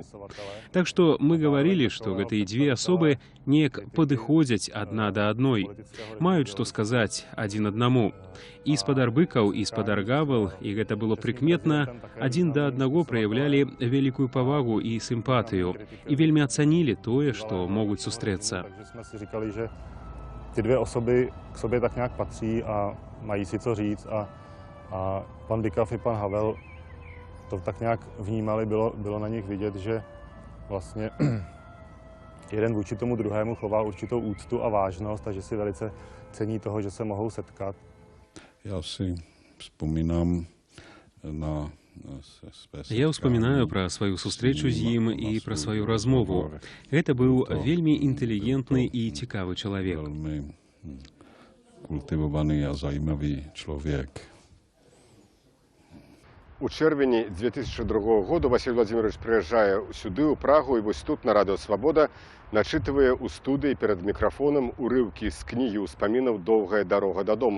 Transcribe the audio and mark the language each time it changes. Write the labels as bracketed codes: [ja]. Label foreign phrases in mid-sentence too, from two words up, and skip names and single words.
[be] Так што мы гаварылі, што гэтыя дзве асобы неяк падыходзяць адна да адной, маюць што сказаць адзін аднаму. І спадар Быкаў, і спадар Гавел, і гэта было прыкметна, адзін да аднаго праяўлялі вялікую павагу і сімпатыю, і вельмі ацанілі тое, што могуць сустрэцца. [cs] Takže jsme si říkali, že ty dvě osoby k sobě tak nějak patří a mají si co říct a pan Bykov i pan Havel to tak nějak vnímali, bylo na nich vidět, že vlastně jeden vůči tomu druhému choval určitou úctu a vážnost a že si velice cení toho, že se mohou setkat. Já si vzpomínám na [be] Я ўспамінаю пра сваю сустрэчу з ім і пра сваю размову. Гэта быў вельмі інтэлігентны і цікавы чалавек. [uk] Вельмі культивований а займавий чоловік. [be] У чэрвені 2002 году Васіль Владимирович прыязджае сюды, у Прагу, і вось тут на Радыё Свабода начытывае ў студыі перад мікрафонам урыўкі з кнігі ўспамінаў «Доўгая дарога дадому».